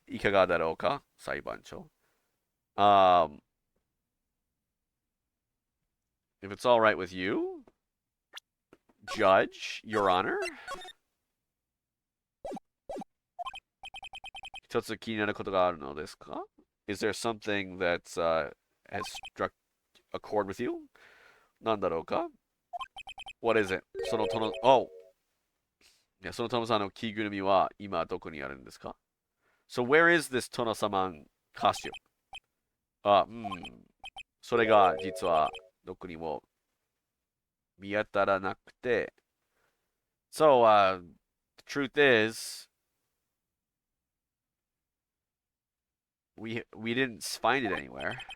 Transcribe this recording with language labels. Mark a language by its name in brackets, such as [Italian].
[Japanese] いかがだろうか、裁判長。 [English] If it's all right with you, Judge, Your Honor. [Japanese] 一つ気になることがあるのですか? [English] Is there something that has struck a chord with you? [Japanese] なんだろうか? [English] What is it? [Japanese] その殿さんの着ぐるみは今どこにあるんですか? [English] So where is this Tono-saman costume? [Japanese] それが実はどこにも見当たらなくて。 [English] So, the truth is, we didn't find it anywhere.